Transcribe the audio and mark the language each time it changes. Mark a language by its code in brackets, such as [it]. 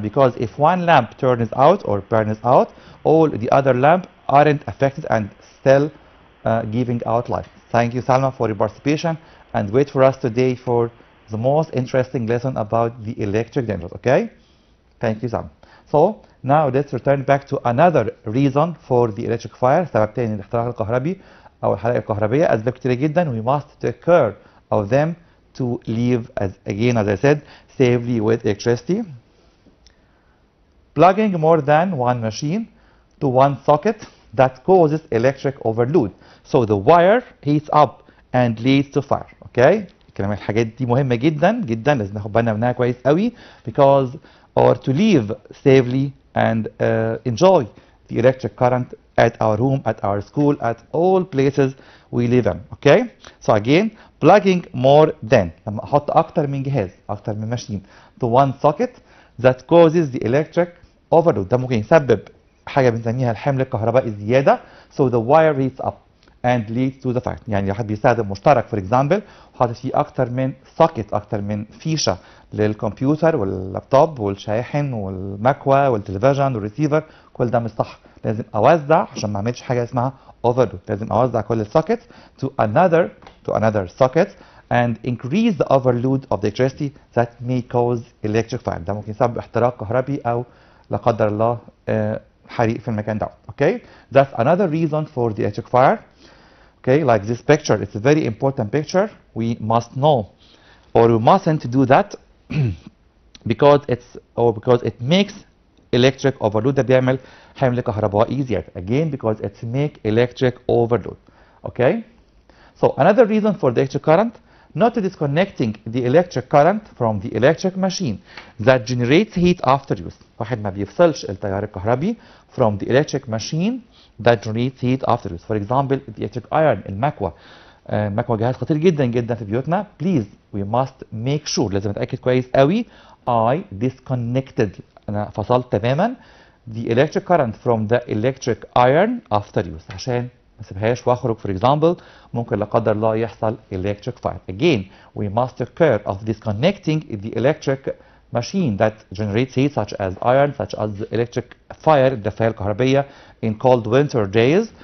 [en] Because if one lamp turns out or burns out, all the other lamps aren't affected and still giving out light. Thank you, Salma, for your participation. And wait for us today for the most interesting lesson about the electric generators, okay? Thank you, Salma. So, now let's return back to another reason for the electric fire. [ar] سبب تاني للاحتراق الكهربي أو الحرائق الكهربية. أسباب كتيرة جدا. [en] We must take care of them to live, as I said, safely with electricity. Plugging more than one machine to one socket that causes electric overload. So the wire heats up and leads to fire. Okay? [ar] كلام الحاجات دي مهمة جدا جدا، لازم ناخد بالنا منها كويس قوي [en] because or to live safely and enjoy the electric current at our home, at our school, at all places we live in. Okay? So again, plugging more than، [ar] لما احط اكتر من جهاز، اكتر من ماشين [en] to one socket that causes the electric overload. [ar] ده ممكن يسبب حاجة بنسميها الحمل الكهربائي الزيادة. [en] So the wire heats up and leads to the fire. [ar] يعني لو حد بيستخدم مشترك [en] for example [ar] وحاطط فيه اكتر من socket، اكتر من فيشة للكمبيوتر واللابتوب والشاحن والمكوى والتلفزيون والريسيفر، كل ده مش صح. لازم اوزع عشان ما اعملش حاجة اسمها overload. لازم اوزع كل السوكت [en] to another socket and increase the overload of the electricity that may cause electric fire. [ar] ده ممكن يسبب احتراق كهربي او لا قدر الله حريق في المكان ده. [en] Okay, that's another reason for the electric fire. Okay, like this picture, it's a very important picture. We must know or we mustn't do that because it makes electric overload. [ar] ده بيعمل حمل كهربائي زيادة. [en] Again, because it make electric overload. Okay, so another reason for the electric current, not disconnecting the electric current from the electric machine that generates heat after use. [ar] واحد ما بيفصلش التيار الكهربي [en] from the electric machine that generates heat after use. For example, the electric iron، المكوى. [ar] المكوى جهاز خطير جدا جدا في بيوتنا. [en] Please, we must make sure، [ar] لازم نتأكد كويس قوي [en] I disconnected، [ar] أنا فصلت تماما [en] the electric current from the electric iron after use [ar] عشان ما اسيبهاش واخرج [en] for example [ar] ممكن لا قدر الله يحصل [en] electric fire. Again, we must take care of disconnecting the electric machine that generates heat such as iron, such as electric fire، [ar] الدفاية الكهربية [en] in cold winter days.